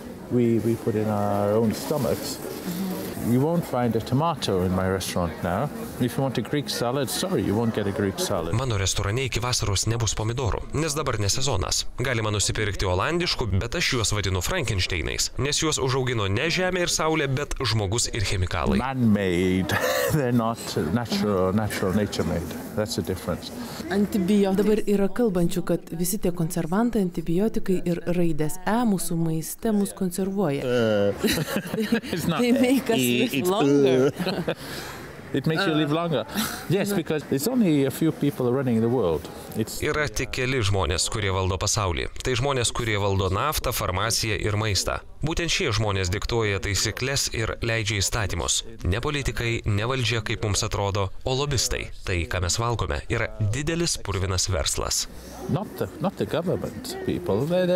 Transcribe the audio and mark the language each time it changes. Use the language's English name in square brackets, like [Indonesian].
[English] We put in our own stomachs. You won't find a tomato in my restaurant now. If you want a Greek salad, sorry, you won't get a Greek salad. [Lithuanian] Mano restorane iki vasaros nebus pomidorų, nes dabar ne sezonas. Galima nusipirkti olandiškų, bet aš juos vadinu Frankensteinais, nes juos užaugino ne žemė ir saulė, bet žmogus ir chemikalai. [English] Man-made. They're not natural nature made. That's the difference. [Lithuanian] Dabar yra kalbančių, kad visi tie konservantai, antibiotikai ir raidės E mūsų maiste mus konservuoja. [English] They make us live longer. It makes you live longer. Yes, because it's only a few people running the world. [Lithuanian] Yra tik keli žmonės, kurie valdo pasaulį. Tai žmonės, kurie valdo naftą, farmaciją ir maistą. Būtent šie žmonės diktuoja taisyklės ir leidžia įstatymus. Ne politikai, ne valdžia, kaip mums atrodo, o lobistai. Tai, ką mes valgome, yra didelis purvinas verslas. [English] Not the government people.